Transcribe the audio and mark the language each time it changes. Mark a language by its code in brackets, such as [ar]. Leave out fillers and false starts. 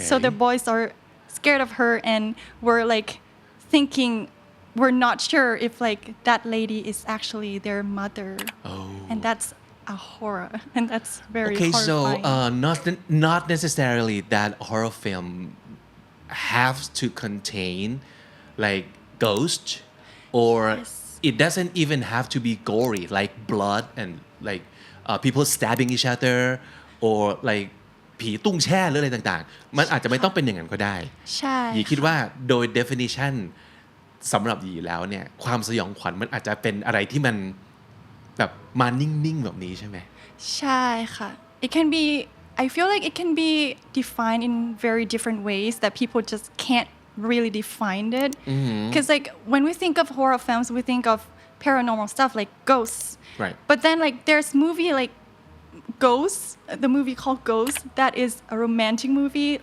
[en] So the boys are scared of her, and we're like thinking, we're not sure if like that lady is actually their mother. Oh. And that's a horror, and that's very Okay, so horrifying. not necessarily that horror film have to contain like ghost, or Yes. it doesn't even have to be gory like blood and like people stabbing each other or like [th] ผีตุ้งแช่หรืออะไรต่างๆมันอาจจะไม่ต้องเป็นอย่างนั้นก็ได้ ใช่ หยีคิดว่าโดย definition สำหรับหยีแล้วเนี่ยความสยองขวัญมันอาจจะเป็นอะไรที่มันแบบมานิ่งๆแบบนี้ใช่ไหม ใช่ค่ะ [en] It can be, I feel like it can be defined in very different ways that people just can't really define it. Because like when we think of horror films, we think of paranormal stuff like ghosts. Right. But then like there's movie like Ghosts, the movie called Ghosts, that is a romantic movie.